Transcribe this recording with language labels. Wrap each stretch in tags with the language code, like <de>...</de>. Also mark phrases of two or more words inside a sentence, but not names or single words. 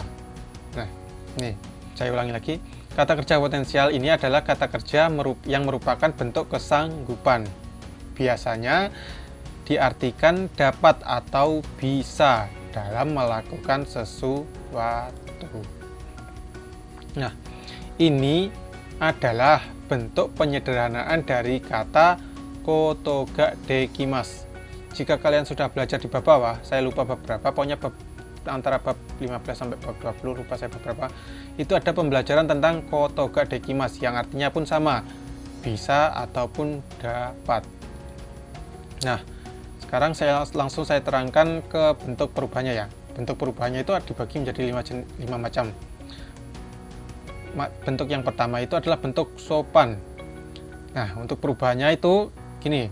<id>Nah, nih, saya ulangi lagi. Kata kerja potensial ini adalah kata kerja yang merupakan bentuk kesanggupan. Biasanya diartikan dapat atau bisa dalam melakukan sesuatu. Nah, ini adalah bentuk penyederhanaan dari kata</id> <ja>ことができます.</ja> <id>Jika kalian sudah belajar di bab bawah, saya lupa bab berapa, pokoknya antara bab 15 sampai bab 20, lupa saya bab berapa, itu ada pembelajaran tentang</id> <ja>ことができます</ja> <id>yang artinya pun sama, bisa ataupun dapat. Nah, sekarang langsung saya terangkan ke bentuk perubahannya ya. Bentuk perubahannya itu dibagi menjadi 5 macam. bentuk yang pertama itu adalah bentuk sopan. Nah, untuk perubahannya itu gini.</id>